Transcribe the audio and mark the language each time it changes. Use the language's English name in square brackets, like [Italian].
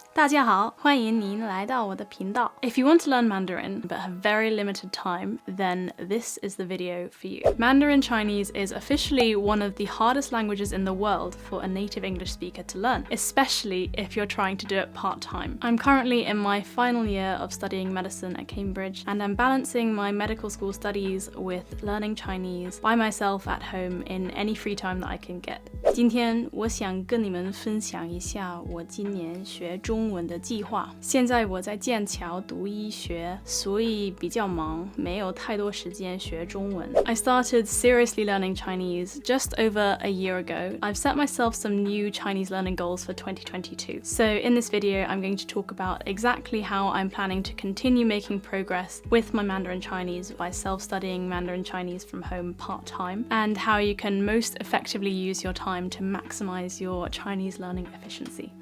[Chinese] 大家好，欢迎您来到我的频道。 [English] If you want to learn Mandarin but have very limited time, then this is the video for you. Mandarin Chinese is officially one of the hardest languages in the world for a native English speaker to learn, especially if you're trying to do it part-time. I'm currently in my final year of studying medicine at Cambridge, and I'm balancing my medical school studies with learning Chinese by myself at home in any free time that I can get. [Chinese] 今天我想跟你们分享一下我今年学中文的计划。现在我在剑桥读医学，所以比较忙，没有太多时间学中文。 [English] I started seriously learning Chinese just over a year ago. I've set myself some new Chinese learning goals for 2022. So in this video, I'm going to talk about exactly how I'm planning to continue making progress with my Mandarin Chinese by self-studying Mandarin Chinese from home part-time, and how you can most effectively use your time to maximize your Chinese learning efficiency.